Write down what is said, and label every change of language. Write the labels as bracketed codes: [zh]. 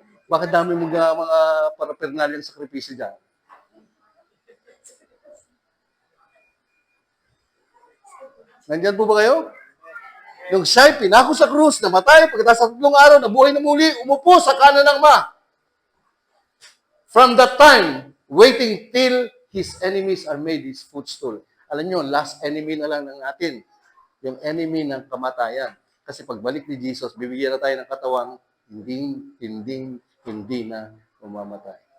[tl] Bakit dami mong mga paraphernalyang sakripisyo dyan? Nandyan po ba kayo? Nung siya'y pinako sa krus, namatay, pagkatapos sa 3 araw, nabuhay na muli, umupo sa kanan ng Ama. [en] From that time, waiting till His enemies are made His footstool. [tl] Alam nyo, [en] last enemy [tl] na lang ng natin. Yung enemy ng kamatayan. Kasi pagbalik ni Jesus, bibigyan na tayo ng katawang hindi na umamatay.